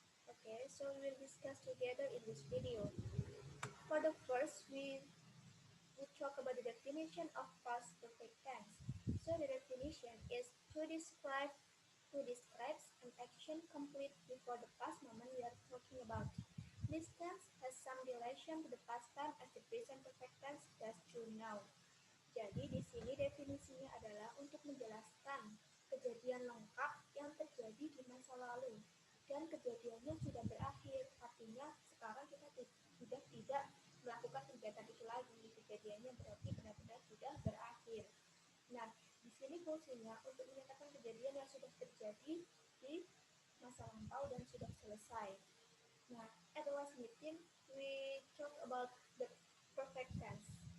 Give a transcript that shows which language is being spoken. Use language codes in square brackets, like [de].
[en] Okay, so we will discuss together in this video. For the first, we will talk about the definition of past perfect tense. So the definition is who describes an action complete before the past moment we are talking about. This tense has some relation to the past time as the present perfect tense does to now. [id] Jadi di sini definisinya adalah untuk menjelaskan kejadian lengkap yang terjadi di masa lalu dan kejadiannya sudah berakhir. Artinya sekarang kita sudah tidak melakukan kegiatan itu lagi. Kejadiannya berarti benar-benar sudah berakhir. Nah, di sini fungsinya untuk menyatakan kejadian yang sudah terjadi di masa lampau dan sudah selesai. [en] Nah, at the last meeting, we talk about the perfect tense.